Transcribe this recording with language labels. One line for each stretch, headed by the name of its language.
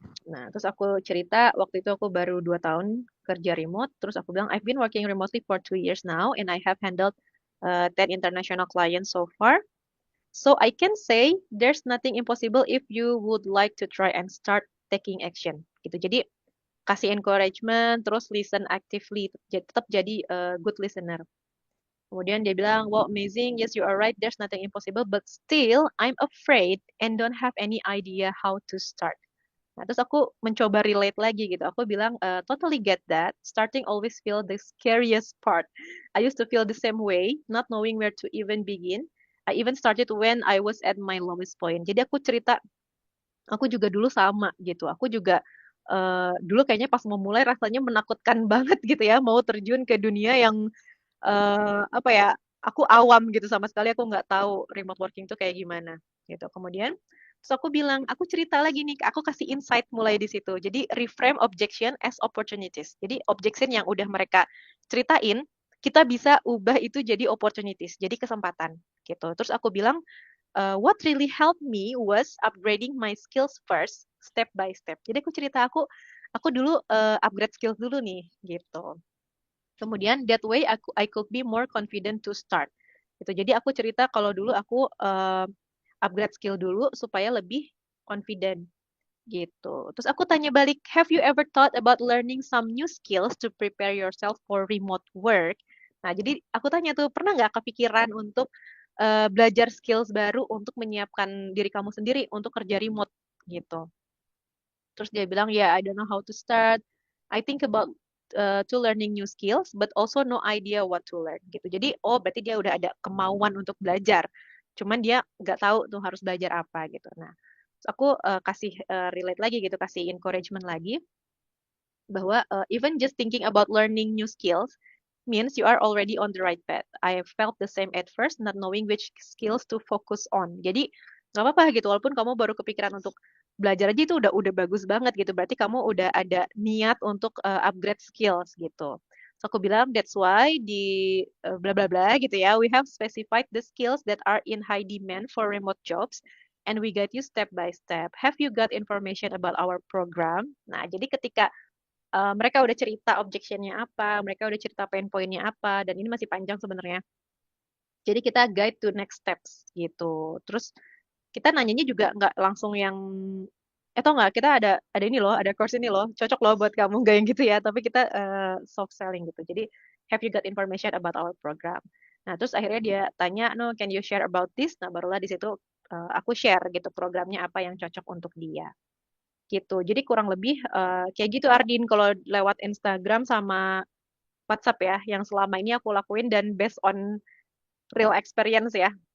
Indonesian: Nah, terus aku cerita waktu itu aku baru 2 tahun kerja remote. Terus aku bilang,
English: I've been working remotely for 2 years now, and I have handled 10 international clients so far. So I can say there's nothing impossible if you would like to try and start taking action.
Indonesian: Gitu. Jadi kasih encouragement, terus
English: listen actively,
Indonesian: tetap jadi
English: good listener.
Indonesian: Kemudian dia bilang,
English: wow, amazing, yes, you are right, there's nothing impossible, but still, I'm afraid and don't have any idea how to start.
Indonesian: Nah, terus aku mencoba relate lagi gitu. Aku bilang,
English: totally get that. Starting always feel the scariest part. I used to feel the same way, not knowing where to even begin. I even started when I was at my lowest point.
Indonesian: Jadi aku cerita, aku juga dulu sama gitu. Aku juga dulu kayaknya pas mau mulai rasanya menakutkan banget gitu ya, mau terjun ke dunia yang apa ya, aku awam gitu sama sekali aku nggak tahu remote working tuh kayak gimana gitu. Kemudian terus aku bilang, aku cerita lagi nih, aku kasih insight mulai di situ. Jadi
English: reframe objection as opportunities.
Indonesian: Jadi objection yang udah mereka ceritain, kita bisa ubah itu jadi opportunities, jadi kesempatan gitu. Terus aku bilang,
English: what really helped me was upgrading my skills first, step by step.
Indonesian: Jadi aku cerita aku dulu upgrade skills dulu nih gitu.
English: Kemudian that way I could be more confident to start.
Indonesian: Gitu. Jadi aku cerita kalau dulu aku upgrade skill dulu supaya lebih confident gitu. Terus aku tanya balik,
English: have you ever thought about learning some new skills to prepare yourself for remote work?
Indonesian: Nah, jadi aku tanya tuh, pernah nggak kepikiran untuk belajar skills baru untuk menyiapkan diri kamu sendiri untuk kerja remote gitu. Terus dia bilang,
English: yeah, I don't know how to start. I think about to learning new skills, but also no idea what to learn gitu.
Indonesian: Jadi, oh berarti dia udah ada kemauan untuk belajar. Cuman dia nggak tahu tuh harus belajar apa gitu. Nah, terus aku kasih relate lagi gitu, kasih encouragement lagi bahwa
English: even just thinking about learning new skills means you are already on the right path. I felt the same at first, not knowing which skills to focus on.
Indonesian: Jadi nggak apa-apa gitu, walaupun kamu baru kepikiran untuk belajar aja itu udah bagus banget gitu. Berarti kamu udah ada niat untuk upgrade skills gitu.
English: So
Indonesian: aku bilang
English: that's why
Indonesian: di bla bla bla gitu ya,
English: we have specified the skills that are in high demand for remote jobs and we guide you step by step. Have you got information about our program?
Indonesian: Nah, jadi ketika mereka udah cerita objectionnya apa, mereka udah cerita pain pointnya apa, dan ini masih panjang sebenarnya. Jadi kita
English: guide to next steps
Indonesian: gitu. Terus kita nanyanya juga nggak langsung yang, tau nggak kita ada ini loh, ada course ini loh, cocok loh buat kamu, nggak yang gitu ya. Tapi kita soft selling gitu.
English: Jadi have you got information about our program?
Indonesian: Nah terus akhirnya dia tanya,
English: no, can you share about this?
Indonesian: Nah barulah di situ aku share gitu programnya apa yang cocok untuk dia gitu. Jadi kurang lebih kayak gitu Ardin kalau lewat Instagram sama WhatsApp ya yang selama ini aku lakuin dan based on real experience ya.